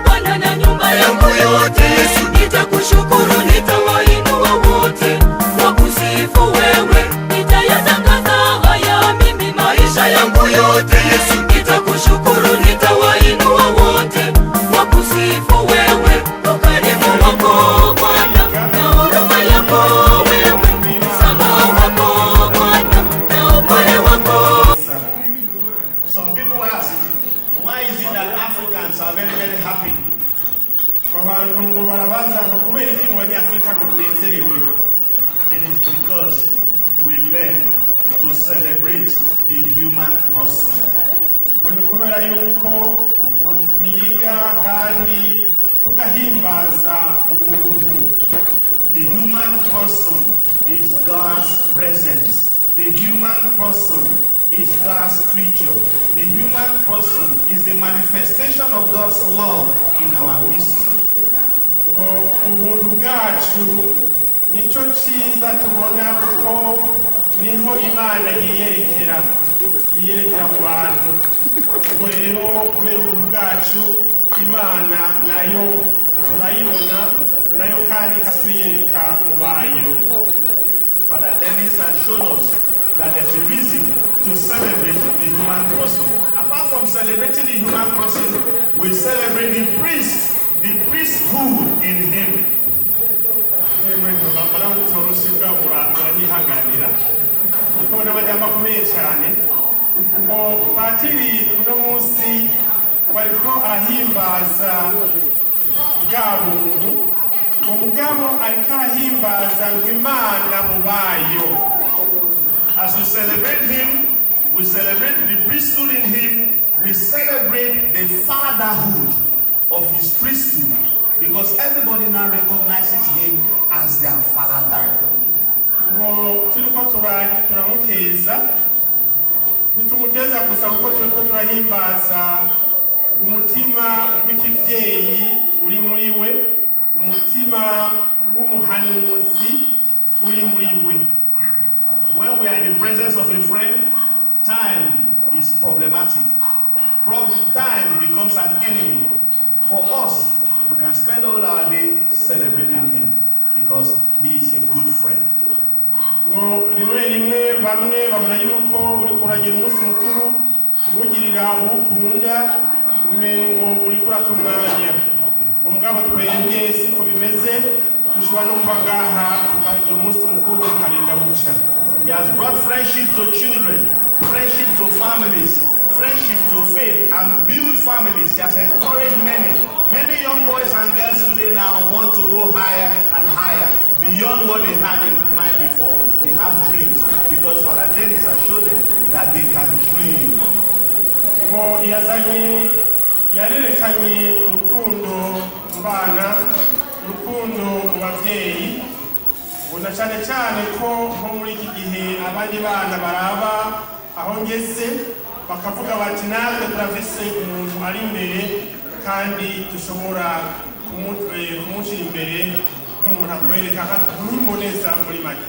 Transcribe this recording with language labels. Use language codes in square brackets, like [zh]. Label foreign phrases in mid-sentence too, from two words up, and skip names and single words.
[sw] Bwana na nyumba yangu yote Yesu, nitakushukuru, nitawainua wote wakusifu wewe, nitayatangaza haya mimi maisha yangu yote Yesu, nitakushukuru, nitawainua wote wakusifu wewe, ukarimu wako Bwana na huruma yako wewe, msamaha wako Bwana na upole wako. [en] Some people ask, why is it that Africans are very, very happy? [rn] abantu ngo barabaza ngo kubera iki mu banyafurika ngo tunezerewe. [en] It is because we learn to celebrate the human person. [rn] ngo ni kubera yuko ngo twiga kandi tugahimbaza ubuntu. [en] The human person is God's presence. The human person is God's creature. The human person is the manifestation of God's love in our midst. [rn] ngo ubuntu bwacu nicyo cyiza tubona kuko niho Imana yiyerekera mu bantu. Ubwo rero kubera ubuntu bwacu Imana nayo turayibona, nayo kandi ikatwiyereka mu bayo. [en] Father Dennis has shown us that there's a reason to celebrate the human person. Apart from celebrating the human person, we celebrate the priesthood in him. [rn] Murahihanganira kuko n'abajyamba akomeye cyane ngo Padiri uno munsi bariko arahimbaza bwa buntu, ngo mugabo ariko arahimbaza ngo Imana mu bayo. [en] As we celebrate him, we celebrate the priesthood in him, we celebrate the fatherhood of his priesthood, because everybody now recognizes him as their father. [rn] ngo turiko turamukeza, nitumukeza gusa kuko turiko turahimbaza umutima w'ikivyeyi uri muri we, umutima w'umuhanuzi uri muri we. [en] When we are in the presence of a friend, time is problematic. Time becomes an enemy. For us, we can spend all our day celebrating him because he is a good friend. [rn] ngo rimwe bamwe babona yuko uri kuragira umunsi mukuru ugirira ukunda umengo uri kuratunganya. Umugabo twebwe siko bimeze, dushobora no kuba ngaha tukagira umunsi mukuru ukarinda buca. [en] He has brought friendship to children, friendship to families, friendship to faith, and build families. He has encouraged many young boys and girls today now want to go higher and higher, beyond what they had in mind before. They have dreams, because Father Dennis has showed them that they can dream. [rn] ngo yarerekanye urukundo mu bana, urukundo mu babyeyi, ubona cyane cyane ko nko muri iki gihe abandi bana baraba aho ngeze bakavuga bati natwe turafise umuntu ari imbere kandi dushobora kumushyira imbere nk'umuntu akwereka nk'imboneza muri make.